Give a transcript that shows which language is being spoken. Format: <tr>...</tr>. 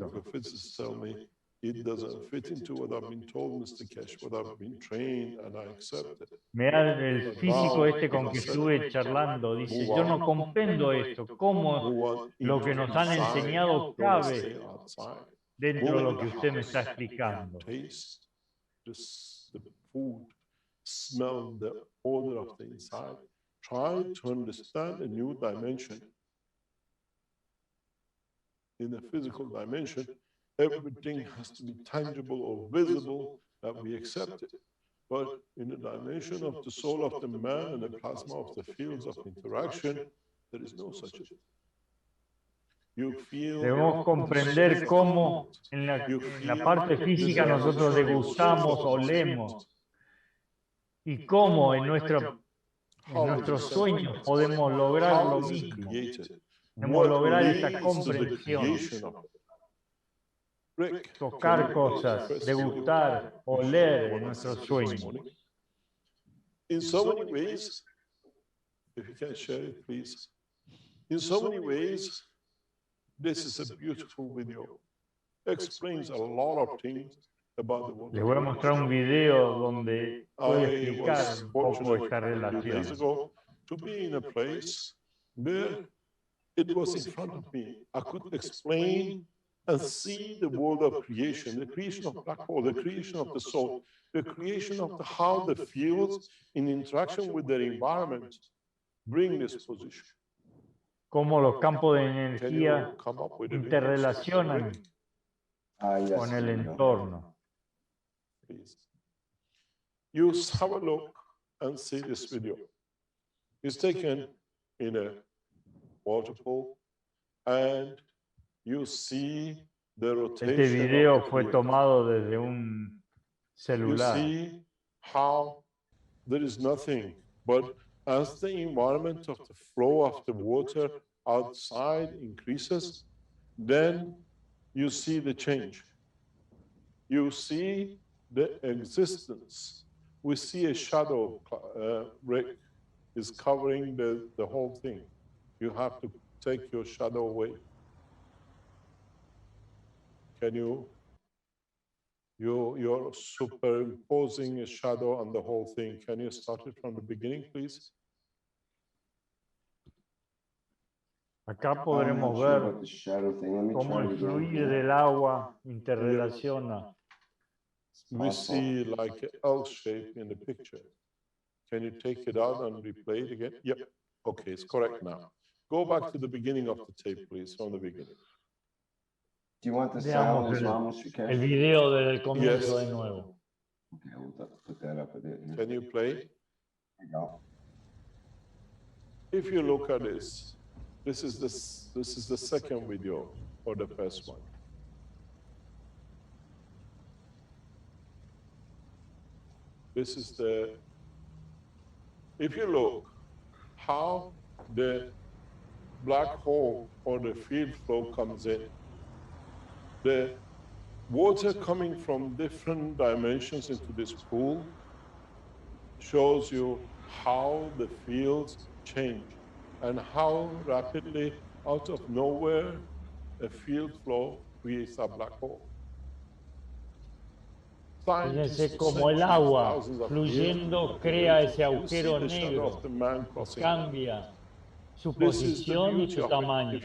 <en>nuclear physicists tell me it doesn't fit into what I've been told, Mr. Kesh, what I've been trained, and I accept it.</en> <es>El físico con que estuve charlando dice, yo no comprendo esto, cómo lo que nos han enseñado cabe dentro de lo que usted me está explicando.</es> <en>Taste the food, smell the odor of the inside. Try to understand a new dimension. In the physical dimension, everything has to be tangible or visible that we accept it. But in the dimension of the soul of the man and the plasma of the fields of interaction, there is no such a thing.</en> <es>Debemos comprender cómo en la parte física nosotros degustamos, olemos, y cómo en nuestros sueños podemos lograr lo mismo. Podemos lograr esta comprensión. Tocar cosas, degustar, oler en nuestros sueños.</es> <en>In so many ways, if you can share it, please. In so many ways, this is a beautiful video. Explains a lot of things about the world.</en> <es>Les voy a mostrar un video donde puede explicar un poco esta relación.</es> <en>To be in a place where it was in front of me, I could explain and see the world of creation, the creation of black hole, the creation of the soul, the creation of how the fields in interaction with their environment bring this position.</en> <es>Cómo los campos de energía interrelacionan con el entorno.</es> <en>Please. You have a look and see this video. It's taken in a waterfall, and you see the rotation.</en> <es>Este video fue tomado desde un celular.</es> <en>You see how there is nothing, but as the environment of the flow of the water outside increases, then you see the change. You see the existence. We see a shadow, Rick, is covering the whole thing. You have to take your shadow away. Can you? You're superimposing a shadow on the whole thing. Can you start it from the beginning, please?</en> <es>Acá podremos ver cómo el fluir del agua interrelaciona.</es> <en>We see like an L shape in the picture. Can you take it out and replay it again? Yep. Okay, it's correct now. Go back to the beginning of the tape, please, from the beginning. Do you want the sound as well, Mr. Kesh?</en> <es>El video desde el comienzo de nuevo.</es> <en>Okay, we'll put that up a bit. Can you play? No. If you look at this, this is the second video or the first one. This is the, if you look how the black hole or the field flow comes in, the water coming from different dimensions into this pool shows you how the fields change and how rapidly out of nowhere a field flow creates a black hole.</en> <es>Fíjense cómo el agua fluyendo crea ese agujero negro, cambia su posición y su tamaño.</es>